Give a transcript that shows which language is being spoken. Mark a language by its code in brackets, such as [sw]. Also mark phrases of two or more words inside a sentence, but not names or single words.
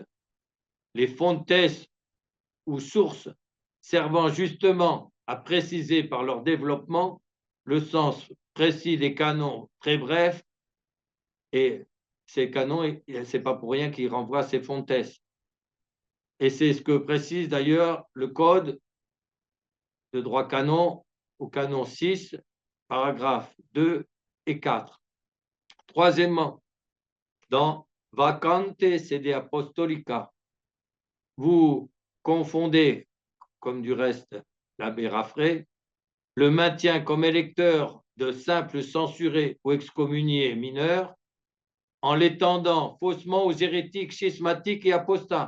[fr] Les fontes ou sources servant justement à préciser par leur développement le sens précis des canons très brefs, et ces canons, c'est pas pour rien qu'ils renvoient à ces fontes. Et c'est ce que précise d'ailleurs le code de droit canon au canon 6, paragraphes 2 et 4. Troisièmement, dans [la] vacante sede apostolica, [fr] vous confondez, comme du reste l'abbé Raffray, le maintien comme électeur de simples censurés ou excommuniés mineurs en l'étendant faussement aux hérétiques schismatiques et apostats.